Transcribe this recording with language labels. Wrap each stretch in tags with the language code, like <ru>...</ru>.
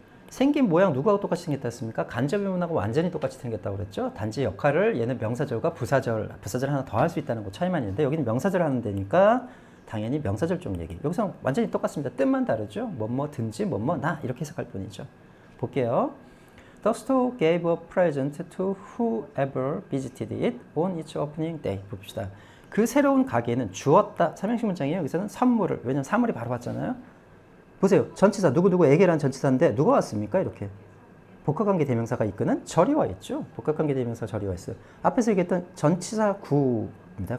<ko>생긴 모양 누구하고 똑같이 생겼다 했습니까? 간접 의문하고 완전히 똑같이 생겼다고 그랬죠. 단지 역할을 얘는 명사절과 부사절 하나 더 할 수 있다는 것 차이만 있는데 여기는 명사절 하는 데니까 당연히 명사절 쪽 얘기. 여기서 완전히 똑같습니다. 뜻만 다르죠. 뭐든지 나 이렇게 해석할 뿐이죠. 볼게요.</ko> <en>The store gave a present to whoever visited it on its opening day.</en> <ko>봅시다. 그 새로운 가게는 주었다. 삼형식 문장이에요. 여기서는 선물을. 왜냐면 사물이 바로 왔잖아요. 보세요. 전치사 누구에게라는 전치사인데 누가 왔습니까? 이렇게 복합관계 대명사가 이끄는 절이 와 있죠. 복합관계 대명사가 절이 와 있어요. 앞에서 얘기했던 전치사 구입니다.</ko>